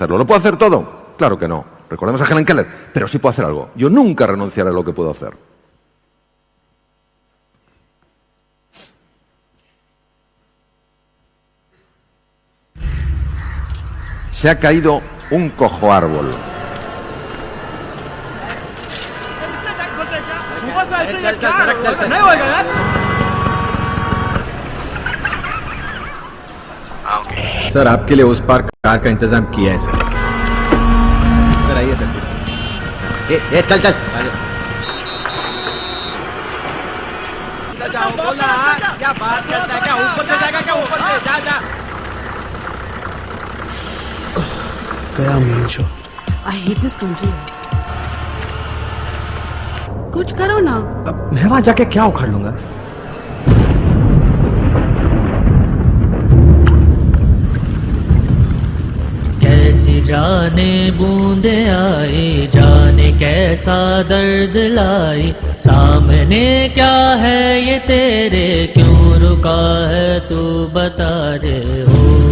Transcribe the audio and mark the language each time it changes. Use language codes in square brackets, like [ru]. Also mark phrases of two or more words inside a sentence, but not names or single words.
[es] ¿Lo puedo hacer todo? Claro que no. recordemos a Helen Keller, pero sí puedo hacer algo. Yo nunca renunciaré a lo que puedo hacer. Se ha caído un cojo árbol. [hi] सर आपके लिए उस पार कार का इंतजाम किया है सर। सर आइए सर प्लीज। चल चल क्या बात करता है, क्या ऊपर से जाएगा, क्या ऊपर से जा जा। गया [en] main show. I hate this country. [hi] कुछ करो ना। अब मैं वहां जाके क्या उखाड़ लूंगा। कैसी जाने बूंदे आई, जाने कैसा दर्द लाई, सामने क्या है ये तेरे, क्यों रुका है तू बता दे हो।